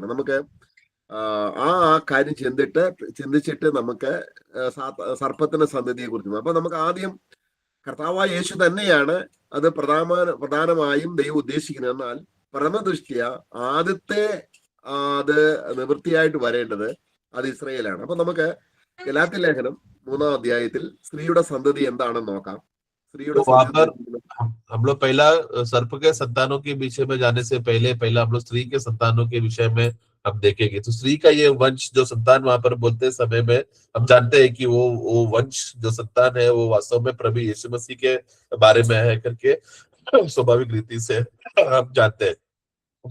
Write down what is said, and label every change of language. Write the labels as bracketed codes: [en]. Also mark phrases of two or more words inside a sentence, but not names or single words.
[ml] നമുക്ക് ആ കാര്യം ചിന്തിച്ചിട്ട് നമുക്ക് സർപ്പത്തിന്റെ സന്തതിയെ കുറിച്ച്, അപ്പൊ നമുക്ക് ആദ്യം കർത്താവായ യേശു തന്നെയാണ് അത് പ്രധാനമായും ദൈവം ഉദ്ദേശിക്കുന്നത്. എന്നാൽ പ്രഥമദൃഷ്ട്യ ആദ്യത്തെ അത് നിവൃത്തിയായിട്ട് വരേണ്ടത് അത് ഇസ്രായേലാണ്. അപ്പൊ നമുക്ക് ഗലാത്യ ലേഖനം 3-ാം അധ്യായത്തിൽ സ്ത്രീയുടെ സന്തതി എന്താണെന്ന് നോക്കാം. സ്ത്രീയുടെ [hi] हम लोग पहला सर्प के संतानों के विषय में जाने से पहला हम लोग स्त्री के संतानों के विषय में हम देखेंगे। तो स्त्री का ये वंश जो संतान वहां पर बोलते समय में हम जानते हैं कि वो वंश जो संतान है वो वास्तव में प्रभु यीशु मसीह के बारे में है करके स्वाभाविक रीति से हम जानते हैं।